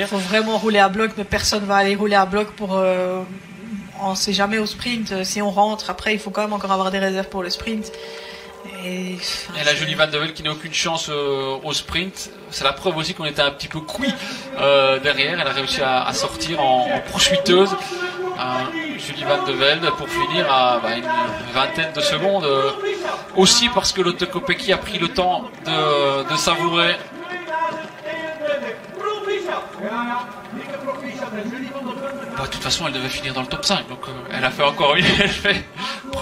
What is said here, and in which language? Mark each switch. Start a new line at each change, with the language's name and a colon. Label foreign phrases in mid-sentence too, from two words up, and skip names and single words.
French: Il faut vraiment rouler à bloc, mais personne va aller rouler à bloc pour... on ne sait jamais au sprint. Si on rentre, après, il faut quand même encore avoir des réserves pour le sprint. Et la Julie Van de Velde qui n'a aucune chance au sprint. C'est la preuve aussi qu'on était un petit peu cuit derrière. Elle a réussi à sortir en poursuiteuse. Julie Van de Velde pour finir à une vingtaine de secondes. Aussi parce que Lotte Kopecky a pris le temps de savourer. De toute façon, elle devait finir dans le top 5. Donc, elle a fait encore une première.